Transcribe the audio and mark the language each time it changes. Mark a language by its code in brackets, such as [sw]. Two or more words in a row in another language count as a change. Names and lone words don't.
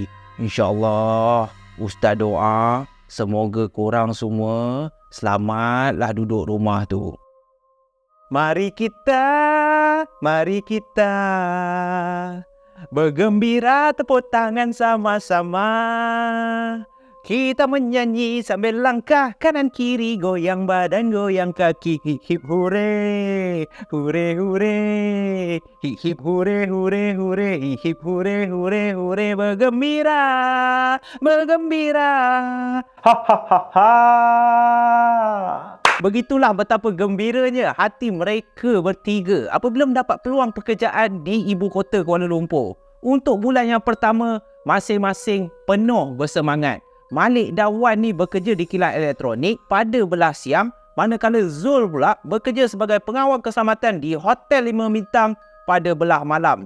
[ms] InsyaAllah Ustaz doa semoga korang semua selamatlah duduk rumah tu. Mari kita bergembira, tepuk tangan sama-sama. Kita menyanyi sambil langkah kanan kiri, goyang badan, goyang kaki. Hip hip hure, hure hure. Hip hip hure hure hure. Hip hip hure hure hure. Bergembira, bergembira. Ha ha ha ha. Begitulah betapa gembiranya hati mereka bertiga apabila mendapat peluang pekerjaan di ibu kota Kuala Lumpur. Untuk bulan yang pertama, masing-masing penuh bersemangat. Malik dan Wan ni bekerja di kilang elektronik pada belah siang, manakala Zul pula bekerja sebagai pengawal keselamatan di hotel 5 bintang pada belah malam.